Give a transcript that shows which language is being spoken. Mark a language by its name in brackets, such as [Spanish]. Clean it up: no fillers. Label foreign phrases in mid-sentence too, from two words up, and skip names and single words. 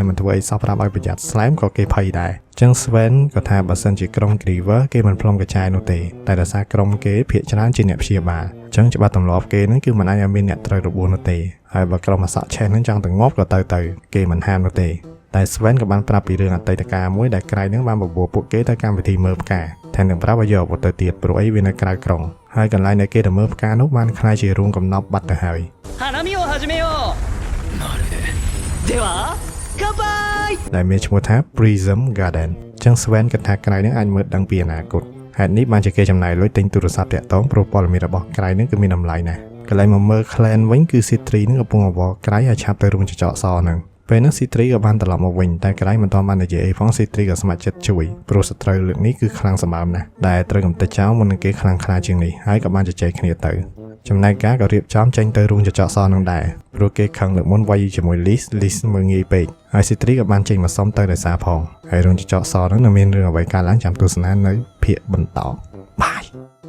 [Khmer] មិនធ្វើអីសោះប្រាប់ឲ្យប្រយ័ត្ន Slime ក៏គេភ័យដែរចឹង Sven ក៏ថាបើសិនជាក្រុម Griever គេមិនផ្លុំកញ្ចែនោះទេតែដោយសារក្រុមគេភាគច្រើនជាអ្នកព្យាបាលចឹងច្បាប់ទម្លាប់គេហ្នឹងគឺមិនអាចឲ្យមានអ្នកត្រូវរបួសនោះទេហើយបើក្រុមអាសក់ឆេហ្នឹងចង់ទៅងាប់ក៏ទៅគេមិនហាមនោះទេតែ Sven ក៏បានប្រាប់ពីរឿងអតីតកាលមួយដែលក្រៃហ្នឹងបានបបួលពួកគេទៅកម្មវិធីមើលផ្កាថែមទាំងប្រាប់ឲ្យយកអាវុធទៅទៀតព្រោះអីវានៅក្រៅក្រុងហើយកន្លែងដែលគេទៅមើលផ្កានោះបានក្លាយជារូងកំណប់បាត់ទៅហើយ [Japanese] 花見を始めようまるでは乾杯 [Khmer] ដែលមានឈ្មោះថា Prism Garden ចឹង Sven គិតថាក្រៃហ្នឹងអាចមើលដឹងពីអនាគតហេតុនេះបានជាគេចំណាយលុយទិញទូរស័ព្ទតាក់ទងព្រោះព័ត៌មានរបស់ក្រៃហ្នឹង គឺមានតម្លៃណាស់កន្លែងមកមើល Clan វិញគឺ Citri ហ្នឹងកំពុងអវល់ក្រៃឲ្យឆាប់ទៅរូងចចកសហ្នឹងពេលនោះ Citri ក៏បានត្រឡប់មកវិញតែក្រៃមិនទាន់បាននិយាយអីផង Citri ក៏ស្ម័គ្រចិត្តជួយព្រោះសត្រូវលើកនេះគឺខ្លាំងសម្បើមណាស់ដែលត្រូវកំទេចចោលមុននឹងគេខ្លាំងខ្លាជាងនេះហើយក៏បានជជែកគ្នាទៅចំណែកការក៏រៀបចំចេញទៅរូងចចកសនឹងដែរព្រោះគេខឹងលើកមុនវាយជាមួយ List មើលងាយពេកហើយ Citri ក៏បានចេញមកសុំទៅដោយសារផងហើយរូងចចកសនឹងមានរឿងអ្វីកើតឡើងចាំទស្សនានៅភាគបន្តបាយ